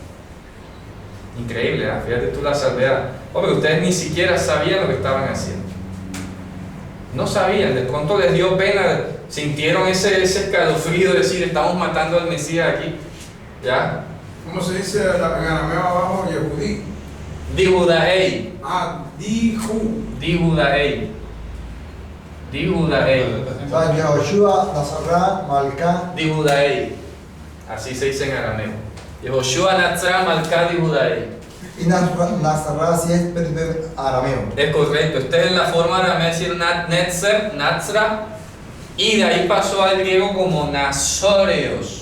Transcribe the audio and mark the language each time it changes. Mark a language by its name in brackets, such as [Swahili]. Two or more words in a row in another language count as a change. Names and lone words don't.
[Spanish] Increíble, ¿eh? Fíjate tú la salvedad. Hombre, ustedes ni siquiera sabían lo que estaban haciendo. No sabían, de pronto les dio pena, sintieron ese escalofrío de decir: estamos matando al Mesías aquí. ¿Ya? ¿Cómo se dice en arameo abajo? Yehudí. Dihudaei. Dihu. Dihudaei. Dihudaei. Yehoshua, Nazará, Malká. Dihudaei. Así se dice en arameo. [Aramaic] ישוע נצרא מלכא דיהודיא. [Spanish] Y Nazará sí es arameo. Es correcto. Esta es la forma aramea de decir Netzer, Natsra. Y de ahí pasó al griego como Nazoreos.